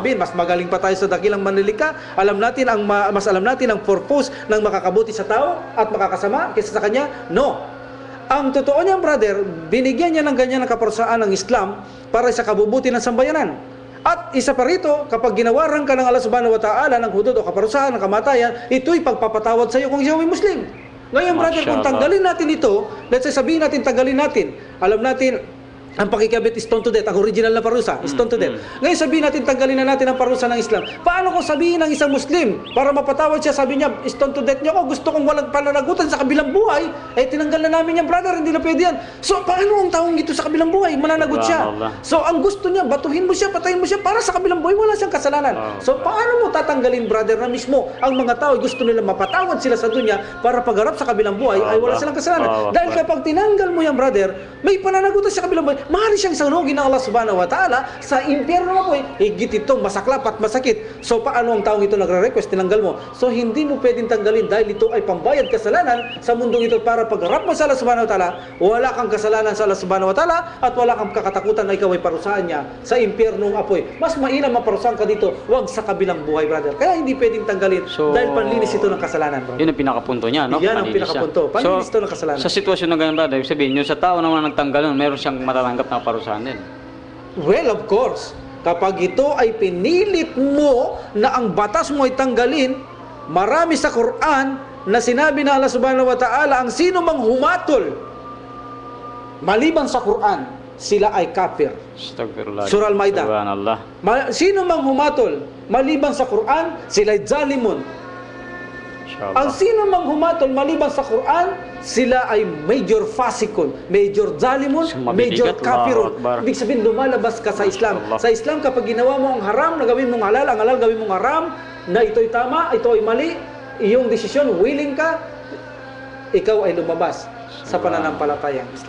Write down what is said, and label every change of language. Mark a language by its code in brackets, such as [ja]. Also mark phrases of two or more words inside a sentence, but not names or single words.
[tl] sabihin, mas magaling pa tayo sa dakilang manlilika. Mas alam natin ang purpose ng makakabuti sa tao at makakasama kaysa sa kanya. No. Ang totoo niyan, brother, binigyan niya ng ganyan ng kaparusahan ng Islam para sa kabubuti ng sambayanan. At isa pa rito, kapag ginawaran ka ng Allah [ar] سبحانه وتعالى [tl] ng hudud o kaparusahan ng kamatayan, ito'y pagpapatawad sa iyo kung ikaw ay Muslim. Ngayon, brother, kung Mashallah. tanggalin natin ito, [en] let's say [tl] sabihin natin, tanggalin natin. Alam natin, Ang pakikabit is [en] stone to death. [tl] Ang original na parusa, [en] stone to death. [tl] Ngayon sabihin natin, tanggalin na natin ang parusa ng Islam. Paano kung sabihin ng isang Muslim, para mapatawad siya, sabi niya, [en] stone to death [tl] niyo ako, gusto kong walang pananagutan sa kabilang buhay, tinanggal na namin yan, brother, hindi na pwede yan. So, paano ang taong ito sa kabilang buhay? Mananagot siya. So, ang gusto niya, batuhin mo siya, patayin mo siya, para sa kabilang buhay, wala siyang kasalanan. So, paano mo tatanggalin, brother, na mismo ang mga tao, gusto nila mapatawad sila sa dunya, para pagharap sa kabilang buhay, ay wala silang kasalanan. Dahil kapag tinanggal mo yan, brother, may pananagutan sa kabilang buhay, mahali siyang sanugin ng Allah [ar] سبحانه وتعالى [tl] sa impyerno na po higit itong masaklap at masakit. So paano ang taong ito nagre-request, tinanggal mo? So hindi mo pwedeng tanggalin dahil ito ay pambayad kasalanan sa mundong ito para pagharap mo sa Allah [ar] سبحانه وتعالى, [tl] wala kang kasalanan sa Allah [ar] سبحانه وتعالى [tl] at wala kang kakatakutan na ikaw ay parusahan niya sa impyernong apoy. Mas mainam maparusahan ka dito, wag sa kabilang buhay, brother. Kaya hindi pwedeng tanggalin dahil panlinis ito ng kasalanan, brother. Yun ang pinakapunto niya, no? Yan ang pinakapunto. Panlinis ito ng kasalanan. Sa sitwasyon na ganyan, brother, ibig sabihin, yung sa tao naman nagtanggal nun, meron siyang matatanggap na parusahan din. [en] Well, of course, [tl] kapag ito ay pinilit mo na ang batas mo ay tanggalin, marami sa Quran na sinabi na Allah [ar] سبحانه وتعالى, [tl] ang sino mang humatol maliban sa Quran, sila ay kafir. Astagfirullah. Surah Al-Maidah. Subhanallah. Sino mang humatol maliban sa Quran, sila ay zalimun. Ang sino mang humatol maliban sa Quran, sila ay major fasikun, major zalimun, major kafirun. Ibig sabihin, lumalabas ka sa Islam. Sa Islam, kapag ginawa mo ang haram na gawin mong halal, ang halal gawin mong haram, na ito'y tama, ito ay mali, iyong desisyon, willing ka, ikaw ay lumabas sa pananampalatayang Islam.